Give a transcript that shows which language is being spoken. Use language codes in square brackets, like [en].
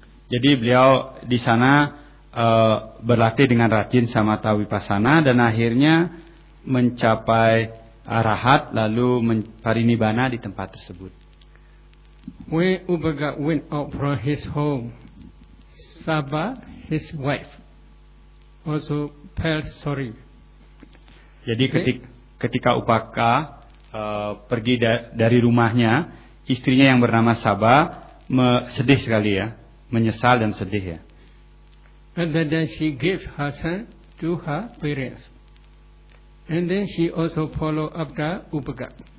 [id] Jadi beliau di sana berlatih dengan rajin samatha vipassana dan akhirnya mencapai arahat lalu parinibbana di tempat tersebut. [en] When Ubaga went out from his home, Saba, his wife, also felt sorry. [id] Jadi ketika Upaka pergi dari rumahnya, istrinya yang bernama Saba sedih sekali ya, menyesal dan sedih ya. [en] And then she gave her son to her parents. And then she also follow after Upaka.